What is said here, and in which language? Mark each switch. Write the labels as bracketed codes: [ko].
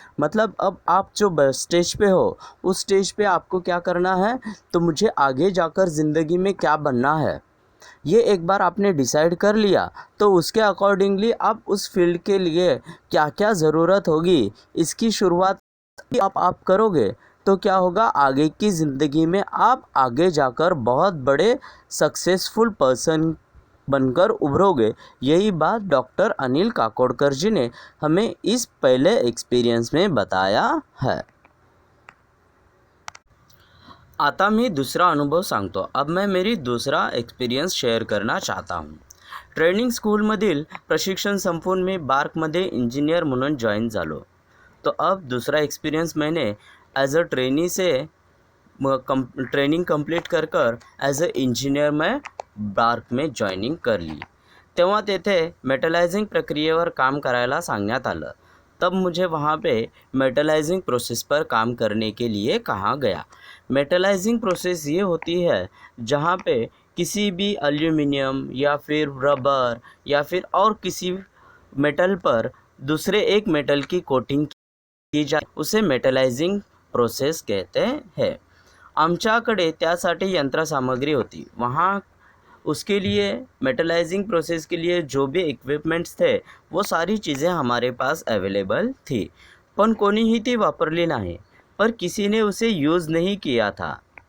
[hi] मतलब अब आप जो स्टेज पे हो उस स्टेज पे आपको क्या करना है, तो मुझे आगे जाकर ज़िंदगी में क्या बनना है ये एक बार आपने डिसाइड कर लिया तो उसके अकॉर्डिंगली आप उस फील्ड के लिए क्या क्या ज़रूरत होगी इसकी शुरुआत आप करोगे तो क्या होगा, आगे की ज़िंदगी में आप आगे जाकर बहुत बड़े सक्सेसफुल पर्सन बनकर उभरोगे. यही बात डॉक्टर अनिल काकोडकर जी ने हमें इस पहले एक्सपीरियंस में बताया है. [mr] आता [hi] मैं दूसरा अनुभव [mr] सांगतो. [hi] अब मैं मेरी दूसरा एक्सपीरियंस शेअर करना चाहता हूँ. [mr] ट्रेनिंग स्कूलमधील प्रशिक्षण संपून मी बार्कमध्ये इंजिनियर म्हणून जॉईन झालो. [hi] तो अब दूसरा एक्सपीरियंस मैंने एज अ ट्रेनी से ट्रेनिंग कंप्लीट कर एज अ इंजीनियर मैं बार्क में ज्वाइनिंग कर ली. [mr] तेव्हा तेथे मेटलायझिंग प्रक्रियेवर काम करायला सांगण्यात आलं। [hi] तब मुझे वहाँ पे मेटलाइजिंग प्रोसेस पर काम करने के लिए कहा गया। मेटलाइजिंग प्रोसेस ये होती है जहाँ पे किसी भी एल्यूमिनियम या फिर रबर या फिर और किसी मेटल पर दूसरे एक मेटल की कोटिंग की जाते, उसे मेटलाइजिंग प्रोसेस कहते हैं। [mr] आमच्याकडे त्यासाठी यंत्रसामग्री होती। [hi] वहाँ उसके लिए मेटलाइजिंग प्रोसेस के लिए जो भी इक्विपमेंट्स थे वो सारी चीज़ें हमारे पास अवेलेबल थी, [mr] पण कोणीही ती वापरली नाही, [hi] पर किसी ने उसे यूज़ नहीं किया था।